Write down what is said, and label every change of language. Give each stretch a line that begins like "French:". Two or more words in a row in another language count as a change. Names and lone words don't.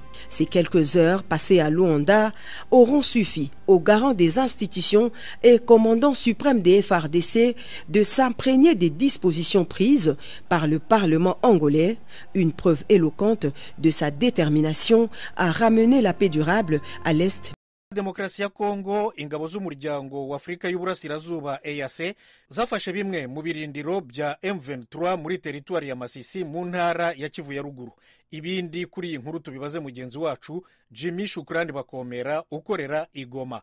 French: Ces quelques heures passées à Luanda auront suffi aux garants des institutions et commandant suprême des FARDC de s'imprégner des dispositions prises par le Parlement angolais, une preuve éloquente de sa détermination à ramener la paix durable à l'Est.
Kinyarwanda: Demokarasi ya Kongo, ingabo z'umuryango w'Afrika y'Uburasirazuba EAC zafashe bimwe mu birindiro bya M23 muri teritwari ya Masisi mu ntara ya Kivu ya ruguru. Ibindi kuri iyi nkuru tubibaze mugenzi wacu Jimmy Shukrani Bakomera ukorera i Goma.